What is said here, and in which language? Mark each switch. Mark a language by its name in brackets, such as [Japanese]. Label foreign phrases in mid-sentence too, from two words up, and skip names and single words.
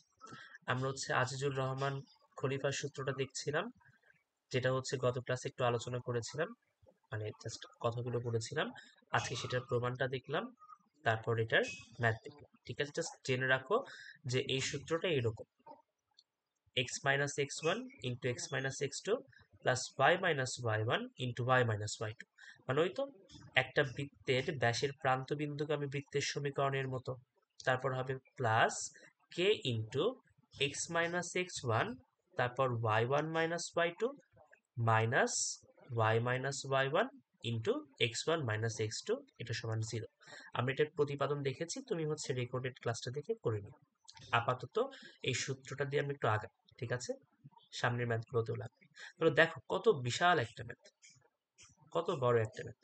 [Bangla] আমরা হচ্ছে আজিজুর রহমান খলিফার সূত্রটা দেখছিলাম, যেটা হচ্ছে গত ক্লাসে একটু আলোচনা করেছিলাম, মানে জাস্ট কথাগুলো বলেছিলাম। আজকে সেটার প্রমাণটা দেখলাম, তারপর এটার ম্যাথ দেখলাম। ঠিক আছে, জাস্ট জেনে রাখো যে এই সূত্রটা এইরকম, [English] x - x1 into x - x2 plus y - y1 into y - y2. [Bangla] মানে ওই তো একটা বৃত্তের ব্যাসের প্রান্ত বিন্দুগামী বৃত্তের সমীকরণের মতো। তারপর হবে [English] plus k into x - x1, [Bangla] তারপর [English] y1 - y2 minus y - y1 into x1 - x2, [Bangla] এটা সমান 0। আমরা এটার প্রতিপাদন দেখেছি, তুমি হচ্ছে রেকর্ডেড ক্লাসটা দেখে করে নিও। আপাতত এই সূত্রটা দিয়ে আমি একটু আগাই, ঠিক আছে, সামনের ম্যাথগুলোতেও লাগবে। তাহলে দেখো কত বিশাল একটা ম্যাথ, কত বড় একটা ম্যাথ।